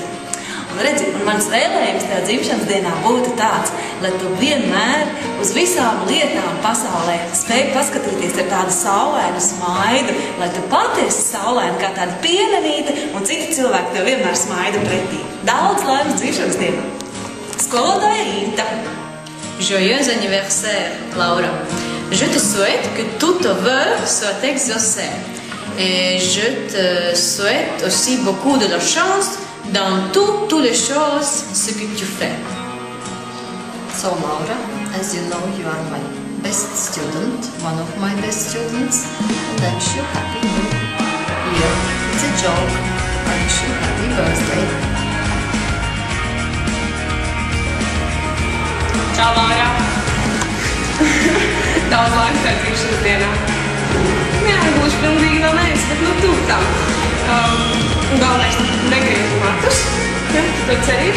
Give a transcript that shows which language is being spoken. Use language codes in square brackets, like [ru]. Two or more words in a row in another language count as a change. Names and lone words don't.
[lv] Un redzi, un mans vēlējums tajā dzimšanas dienā būtu tāds, lai tu vienmēr uz visām lietām pasaulē spēj paskatīties ar tādu saulainu smaidu, lai tu pati esi saulaina kā tāda pienenīte, un citi cilvēki tev vienmēr smaida pretī. Daudz laimes dzimšanas dienā. Skolotāja Rīta. [fr] Joyeux anniversaire, Laura. Je te souhaite que tous tes vœux soient exaucés. Et je te souhaite aussi beaucoup de la chance dans toutes les choses ce que tu fais. [en] So Laura, as you know, you are my best student, one of my best students, and I wish you happy new year. It's a joke. I wish you happy birthday. [lv] Čau, Laura! Daudz laika tev dzimšanas dienā. Jā, gluži pilnīgi vēl neesi, bet nu tuvu tam. Galvenais negriezi matus, ja, to cerību.